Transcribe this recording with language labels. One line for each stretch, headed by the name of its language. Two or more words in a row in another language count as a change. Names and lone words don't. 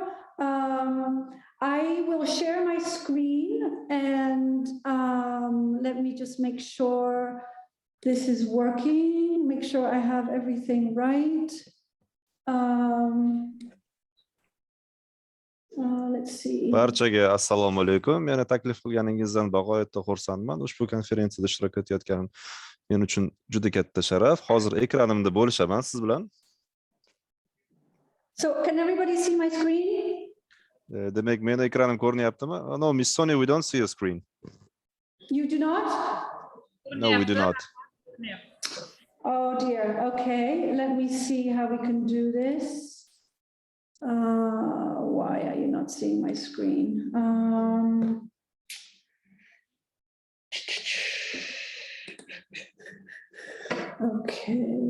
English: I will share my screen and let me just make sure this is working, make sure I have everything right. Let's see.
Uzbek: Barchaga assalomu alaykum. Meni taklif qilganingizdan bag'oyatda xursandman. Ushbu konferensiyada ishtirok etayotganim men uchun juda katta sharaf. Hozir ekranimda bo'lishaman siz bilan.
English: So can everybody see my screen?
Uzbek: Demak, meni ekranim ko'rinyaptimi?
English: No, Miss Sonia, we don't see your screen. You do not? No, we do not. Oh dear. Okay, let me see how we can do this. Why are you not seeing my screen? Okay.